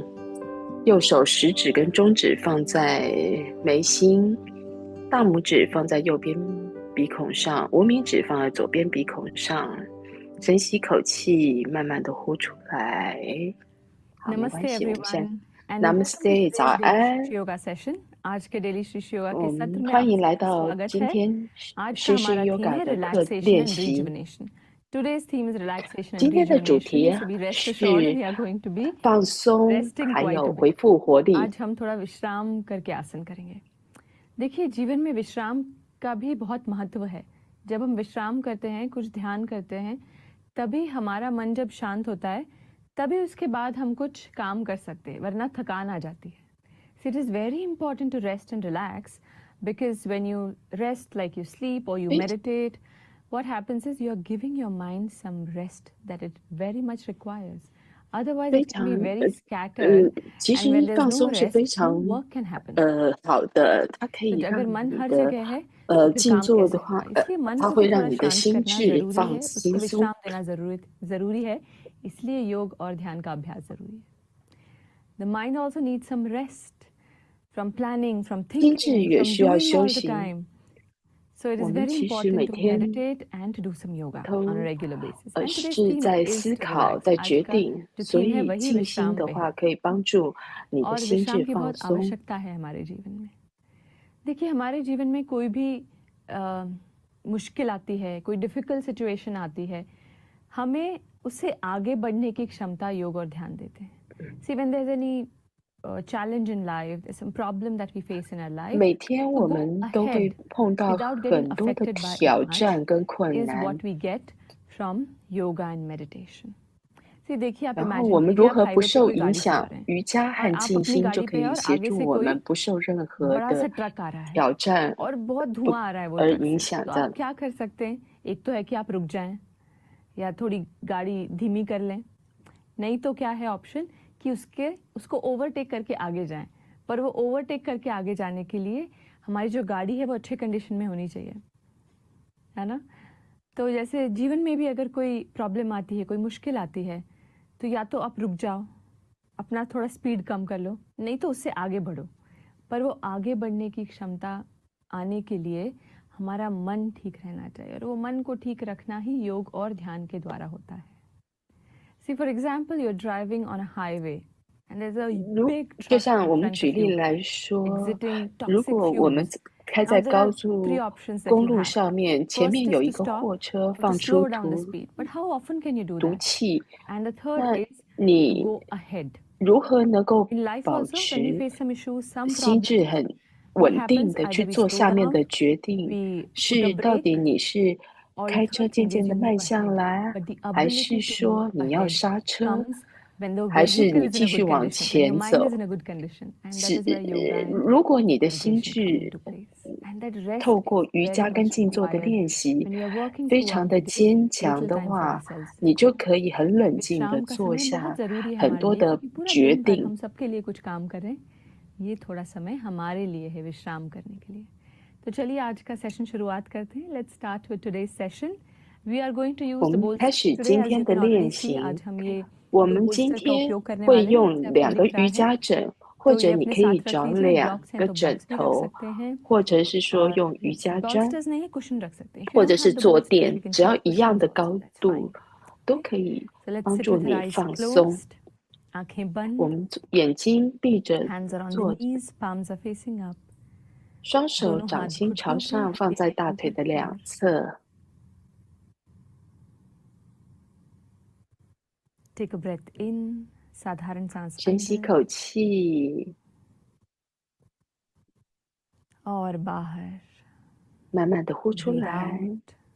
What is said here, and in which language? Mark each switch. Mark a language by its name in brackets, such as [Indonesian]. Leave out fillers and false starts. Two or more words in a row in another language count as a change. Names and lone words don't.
[Chinese] 右手食指跟中指放在眉心，大拇指放在右边鼻孔上，无名指放在左边鼻孔上。深吸口气，慢慢的呼出来。好，没关 [Hindi] नमस्ते [Chinese] 系，我们现在 [English] everyone and welcome to [Chinese] Namaste，早 [English] today's daily [Chinese] 安。 [Hindi] शिशु योगा सेशन। आज के डेली शिशु योगा [Chinese] 我 [Hindi] के [Chinese] 们 [Hindi] सत्र में [Chinese] 欢 [Hindi] आप [Chinese] 迎来 [Hindi] सबका [Chinese] 到 [Hindi] स्वागत [Chinese] 今 [Hindi] है। [Chinese] 天 [Hindi] आज का [Chinese] 诗诗 [Hindi] हमारा थीम [Chinese] Yoga [Hindi] है [Chinese] 的课 [English] रिलैक्सेशन [Chinese] 练 [English] एंड [Chinese] 习。 [English] रिजुविनेशन। Today's theme is relaxation and [Chinese] 今天的主 [English] rejuvenation, [Chinese] 题 [English] so be rest assured [Chinese] 是 [English] we are going to be [Chinese] 放松， [English] resting [Chinese] 还 [English] quite [Chinese] 有 [English] a [Chinese] 恢 [English] bit. [Chinese] 复活力。 [Hindi] आज हम थोड़ा विश्राम करके आसन करेंगे। देखिए, जीवन में विश्राम का भी बहुत महत्व है। जब हम विश्राम करते हैं, कुछ ध्यान करते हैं, तभी हमारा मन जब शांत होता है, तभी उसके बाद हम कुछ काम कर सकते हैं, वरना थकान आ जाती है। [English] So it is very important to rest and relax, because when you rest, like you sleep or you [Chinese] 非 [English] meditate, what happens is you are giving your mind some rest that it very much requires. Otherwise, [Chinese] 非 [English] it can [Chinese] 常 [English] be very scattered, [Chinese] 其 [English] and [Chinese] 实 [English] when there's [Chinese] 放 [English] no [Chinese] 松是非 [English] rest, [Chinese] 常 [English] no work can happen. [Chinese] 好的，它可 [Hindi] तो [Chinese] 以让 [Hindi] अगर मन [Chinese] 你 [Hindi] हर [Chinese] 的 [Hindi] जगह है तो फिर [Chinese] 静 [Hindi] काम [Chinese] 坐 [Hindi] कैसे [Chinese] 的话， [Hindi] होगा? इसलिए मन [Chinese] 它 [Hindi] को [Chinese] 会 [Hindi] भी [Chinese] 让 [Hindi] थोड़ा [Chinese] 你的 [Hindi] शांत [Chinese] 心 [Hindi] करना [Chinese] 智 [Hindi] जरूरी [Chinese] 放 [Hindi] है, [Chinese] 轻 [Hindi] उसको [Chinese] 松。 [Hindi] विश्राम देना जरूरी है। इसलिए योग और ध्यान का अभ्यास जरूरी है। [English] The mind also needs some rest from planning, from [Chinese] 心智 [English] thinking, [Chinese] 也 [English] from [Chinese] 需要 [English] doing [Chinese] 休 [English] all the [Chinese] 息。 [English] time. So it [Chinese] 我 [English] is [Chinese] 们 [English] very [Chinese] 其实每 [English] important to [Chinese] 天 [English] meditate and to do some yoga on a [Chinese] 都 [English] regular basis. And today's [Chinese] 是 [English] theme [Chinese] 在 [English] is [Chinese] 思 [English] to [Chinese] 考， [English] relax. [Chinese] 在 [Hindi] आज [Chinese] 决 [Hindi] का [Chinese] 定， [Hindi] जो [Chinese] 所 [Hindi] theme है [Chinese] 以 [Hindi] वही [Chinese] 静心 [Hindi] विश्राम [Chinese] 的 [Hindi] पे [Chinese] 话 [Hindi] है, [Chinese] 可以帮助你的 [Hindi] और [Chinese] 心 [Hindi] विश्राम [Chinese] 智 [Hindi] की [Chinese] 放 [Hindi] बहुत [Chinese] 松。 [Hindi] आवश्यकता है हमारे जीवन में। देखिए, हमारे जीवन में कोई भी मुश्किल आती है, कोई [English] difficult situation [Hindi] आती है, हमें उससे आगे बढ़ने की क्षमता योग और ध्यान देते हैं। [English] See, when there's any challenge in life, there's some problem that we face in our life, [Chinese] 每天 [English] to [Chinese] 我 [English] go [Chinese] 们都会 [English] ahead [Chinese] 碰到 [English] without getting [Chinese] 很多的 [English] affected by it [Chinese] 挑 [English] much [Chinese] 战跟困 [English] is [Chinese] 难， [English] what we get from yoga and meditation. See, [Hindi] देखिए, आप [Chinese] 然后 [Hindi] imagine [Chinese] 我们 [Hindi] कीजिए [Chinese] 如 [Hindi] आप [Chinese] 何不 [Hindi] हाईवे पे [Chinese] 受 [Hindi] कोई [Chinese] 影 [Hindi] गाड़ी चला [Chinese] 响？ [Hindi] रहे हैं [Chinese] 瑜伽 [Hindi] और [Chinese] 和 [Hindi] आप [Chinese] 静 [Hindi] अपनी [Chinese] 心就 [Hindi] गाड़ी [Chinese] 可 [Hindi] पे हैं [Chinese] 以 [Hindi] और [Chinese] 协 [Hindi] आगे [Chinese] 助 [Hindi] से [Chinese] 我 [Hindi] कोई [Chinese] 们不受任何 [Hindi] बड़ा सा [Chinese] 的 [Hindi] ट्रक आ रहा है [Chinese] 挑战 [Hindi] और बहुत [Chinese] 不 [Hindi] धुआं आ रहा है वो [Chinese] 而 [Hindi] ट्रक [Chinese] 影 [Hindi] से, [Chinese] 响 [Hindi] तो [Chinese] 这 [Hindi] आप [Chinese] 样。 [Hindi] क्या कर सकते हैं? एक तो है कि आप रुक जाएं या थोड़ी गाड़ी धीमी कर लें, नहीं तो क्या है ऑप्शन कि उसको ओवरटेक करके आगे जाएं। पर वो ओवरटेक करके आगे जाने के लिए हमारी जो गाड़ी है वो अच्छे कंडीशन में होनी चाहिए, है ना? तो जैसे जीवन में भी अगर कोई प्रॉब्लम आती है, कोई मुश्किल आती है, तो या तो आप रुक जाओ, अपना थोड़ा स्पीड कम कर लो, नहीं तो उससे आगे बढ़ो। पर वो आगे बढ़ने की क्षमता आने के लिए हमारा मन ठीक रहना चाहिए, और वो मन को ठीक रखना ही योग और ध्यान के द्वारा होता है। [English] See, for example, you're driving on a highway and there's a [Chinese] 如 [English] big [Chinese] 就 [English] truck [Chinese] 像 [English] in [Chinese] 我们 [English] front [Chinese] 举 [English] of [Chinese] 例 [English] you [Chinese] 来说， [English] exiting [Chinese] 如 [English] toxic [Chinese] 果我们 [English] fumes. [Chinese] 开 [English] Now [Chinese] 在 [English] there [Chinese] 高 [English] are three [Chinese] 速 [English] options that [Chinese] 公 [English] you [Chinese] 路 [English] have. [Chinese] 上面，前 [English] First [Chinese] 面 [English] is [Chinese] 有一 [English] to [Chinese] 个 [English] stop [Chinese] 货车 [English] or to [Chinese] 放出 [English] slow down the [Chinese] 毒 [English] speed. But how often can you do [Chinese] 毒 [English] that? [Chinese] 气， [English] And the third [Chinese] 那 [English] is to [Chinese] 你 [English] go ahead. [Chinese] 如何能够 [English] In life [Chinese] 保 [English] also, when we [Chinese] 持 [English] face some issues, some [Chinese] 心智 [English] problems, [Chinese] 很 [English] what [Chinese] 稳定 [English] happens? [Chinese] 的去 [English] Either we [Chinese] 做 [English] slow [Chinese] 下面 [English] down, [Chinese] 的决定？ [English] we put a [Chinese] 是到 [English] break, [Chinese] 底你是 [English] or the [Chinese] 开车 [English] third [Chinese] 渐 [English] thing [Chinese] 渐 [English] is [Chinese] 的 [English] you [Chinese] 慢 [English] move [Chinese] 下 [English] ahead. [Chinese] 来， [English] But the [Chinese] 还是 [English] ability to [Chinese] 说 [English] move [Chinese] 你要 [English] ahead [Chinese] 刹车， [English] comes when the [Chinese] 还是 [English] vehicle [Chinese] 你 [English] is in [Chinese] 继 [English] a [Chinese] 续 [English] good [Chinese] 往 [English] condition, when your [Chinese] 前 [English] mind is [Chinese] 走？ [English] in a good condition. And [Chinese] 是 [English] that is where yoga and [Chinese] 如果你的心 [English] meditation come [Chinese] 智 [English] into place. And that rest [Chinese] 透 [English] is [Chinese] 过瑜 [English] very [Chinese] 伽跟 [English] much [Chinese] 静坐的 [English] required [Chinese] 练习 [English] when we are working [Chinese] 非常 [English] throughout [Chinese] 的 [English] the day, [Chinese] 坚强 [English] little [Chinese] 的 [English] time for [Chinese] 话， [English] ourselves. [Chinese] 你就可以很冷静的 [Hindi] विश्राम का [Chinese] 做 [Hindi] समय बहुत [Chinese] 下 [Hindi] जरूरी है [Chinese] 很 [Hindi] हमारे [Chinese] 多 [Hindi] लिए, [Chinese] 的 [Hindi] क्योंकि पूरा [Chinese] 决 [Hindi] दिन भर [Chinese] 定。 [Hindi] हम सबके लिए कुछ काम करें, ये थोड़ा समय हमारे लिए है विश्राम करने के लिए। तो चलिए आज का सेशन शुरुआत करते हैं। [English] Let's start with today's session. We are going to [Chinese] 我 [English] use the [Chinese] 们开 [English] bolster [Chinese] 始 [English] today, [Chinese] 今 [English] as [Chinese] 天 [English] you [Chinese] 的 [English] can already [Chinese] 练 [English] see. [Chinese] 习。 [Hindi] आज हम ये [Chinese] 我 [Hindi] दो [Chinese] 们今 [Hindi] bolster का [Chinese] 天 [Hindi] उपयोग करने [Chinese] 会 [Hindi] वाले हैं, [Chinese] 用 [Hindi] जैसे आपको [Chinese] 2个 [Hindi] दिख रहा [Chinese] 瑜 [Hindi] है। [Chinese] 伽枕，或 [Hindi] तो [Chinese] 者 [Hindi] ये [Chinese] 你 [Hindi] अपने [Chinese] 可以 [Hindi] साथ रख [Chinese] 找 [Hindi] लीजिए, [Chinese] 2 [Hindi] ब्लॉक्स हैं [Chinese] 个 [Hindi] तो [Chinese] 枕 [Hindi] ब्लॉक्स भी रख [Chinese] 头， [Hindi] सकते हैं, [Chinese] 或者是说 [Hindi] और [Chinese] 用瑜伽砖， [Hindi] bolsters नहीं है, कुशन रख सकते हैं। [English] If you [Chinese] 或者 [English] don't [Chinese] 是 [English] have the [Chinese] 坐 [English] bolster, [Chinese] 垫， [English] you can [Chinese] 只要 [English] take [Chinese] 一样 [English] cushions [Chinese] 的 [English] also, [Chinese] 高 [English] that's [Chinese] 度 [English] fine. [Chinese] 都 [English] Okay? [Chinese] 可以 [English] So let's [Chinese] 帮 [English] sit [Chinese] 助 [English] with our [Chinese] 你 [English] eyes [Chinese] 放松。 [English] closed, आंखें [Chinese] 我 [Hindi] बंद, [Chinese] 们眼睛闭着 [English] hands are on the [Chinese] 坐， [English] knees, palms are facing up. [Chinese] 双手 [Hindi] दोनों [Chinese] 掌 [Hindi] हाथ [Chinese] 心朝 [Hindi] घुटनों पे, [Chinese] 上，放在 [Hindi] सीने [Chinese] 大 [Hindi] के [Chinese] 腿 [Hindi] ऊपर [Chinese] 的两 [Hindi] खड़े. [Chinese] 侧。 [English] Take a breath in, [Hindi] साधारण सांस [Chinese] 深吸 [Hindi] अंदर [Chinese] 口气， [Hindi] और बाहर. [Chinese] 慢慢的呼出 [English] Breathe [Chinese] 来。 [English] out.